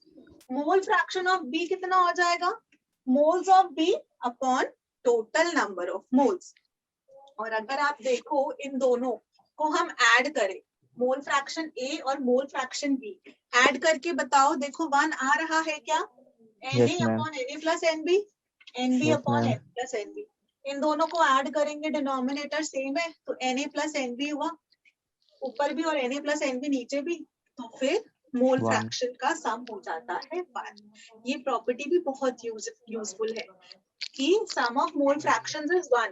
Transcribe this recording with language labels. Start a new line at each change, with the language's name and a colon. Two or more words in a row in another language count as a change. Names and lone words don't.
English: mole fraction of B
Hindi: कितना हो जाएगा?
English: moles of B upon total number of moles.
Hindi: और अगर आप देखो इन दोनों को हम ऐड करें,
English: mole fraction A
Hindi: और
English: mole fraction B
Hindi: ऐड करके बताओ, देखो 1 आ रहा है क्या?
English: Yes, Na ma'am. upon Na plus nB, nB Yes, upon ma'am. n plus nB.
Hindi: इन दोनों को ऐड करेंगे,
English: denominator same
Hindi: है, तो
English: Na plus nB
Hindi: हुआ, ऊपर भी और
English: Na plus nB
Hindi: नीचे भी, तो फिर
English: mole One. fraction
Hindi: का सम हो जाता है 1। ये प्रॉपर्टी भी बहुत यूजफुल है कि
English: sum of mole fractions is 1.